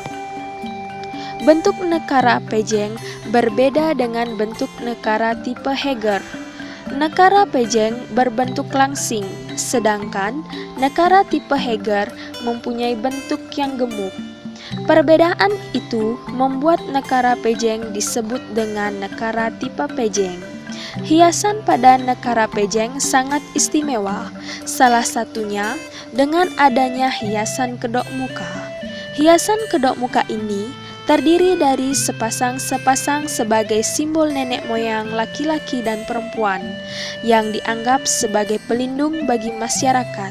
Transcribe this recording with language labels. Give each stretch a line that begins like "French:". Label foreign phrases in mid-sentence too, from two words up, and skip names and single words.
Indonesian: Bentuk nekara Pejeng berbeda dengan bentuk nekara tipe Heger. Nekara Pejeng berbentuk langsing, sedangkan nekara tipe Heger mempunyai bentuk yang gemuk. Perbedaan itu membuat nekara Pejeng disebut dengan nekara tipe Pejeng. Hiasan pada nekara Pejeng sangat istimewa, salah satunya dengan adanya hiasan kedok muka. Hiasan kedok muka ini terdiri dari sepasang-sepasang sebagai simbol nenek moyang laki-laki dan perempuan yang dianggap sebagai pelindung bagi masyarakat.